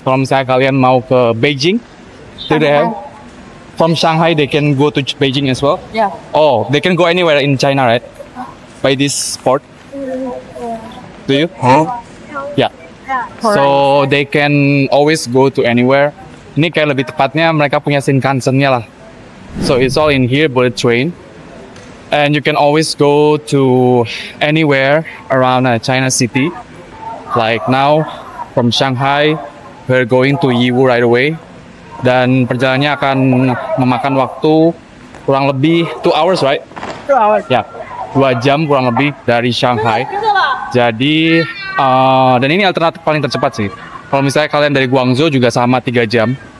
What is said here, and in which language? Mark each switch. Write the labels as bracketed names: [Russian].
[Indonesian] Kalau misalnya kalian mau ke Beijing, [English] do they have from Shanghai they can go to Beijing as well? Yeah. Oh, they can go anywhere in China, right? By this port. Do you? Yeah. So they can always go to anywhere. [Indonesian] Ini kayak lebih tepatnya mereka punya Shinkansen-nya lah. [English] So it's all in here, bullet train. And you can always go to anywhere around China city. Like now, from Shanghai, we're going to Yiwu right away. [Indonesian] Dan perjalanannya akan memakan waktu kurang lebih [English] 2 hours, right? 2 hours. [Indonesian] Ya, 2 jam kurang lebih dari Shanghai. Jadi, dan ini alternatif paling tercepat sih. Kalau misalnya kalian dari Guangzhou juga sama 3 jam.